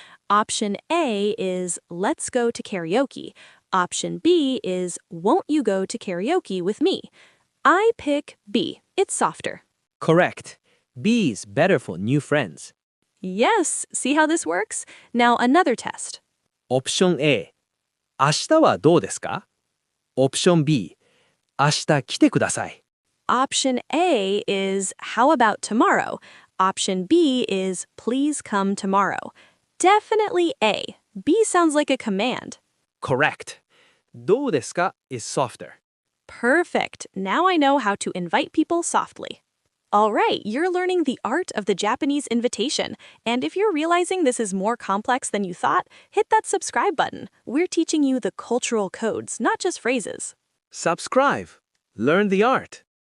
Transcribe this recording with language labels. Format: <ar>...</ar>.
<en>Option A is let's go to karaoke. Option B is won't you go to karaoke with me? I pick B. It's softer. Correct. B is better for new friends. Yes, see how this works? Now another test.</en> <ja>オプション A、明日はどうですか?オプション B、明日来てください。</ja> <en>Option A is how about tomorrow? Option B is please come tomorrow. Definitely A. B sounds like a command. Correct. どうですか is softer. Perfect. Now I know how to invite people softly. All right, you're learning the art of the Japanese invitation. And if you're realizing this is more complex than you thought, hit that subscribe button. We're teaching you the cultural codes, not just phrases. Subscribe. Learn the art.</en>